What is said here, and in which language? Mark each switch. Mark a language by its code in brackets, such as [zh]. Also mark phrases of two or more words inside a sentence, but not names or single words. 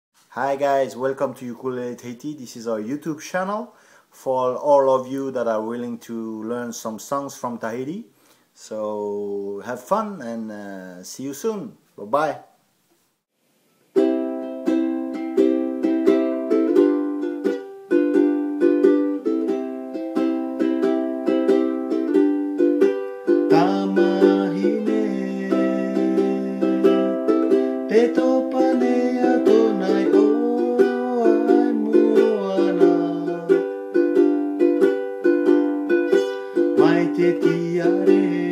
[en] Hi guys, welcome to Ukulele Tahiti. This is our YouTube channel for all of you that are willing to learn some songs from Tahiti. So have fun and see you soon. Bye-bye. [ty] Tamahine te topane ato nai o ai moana mai te tiare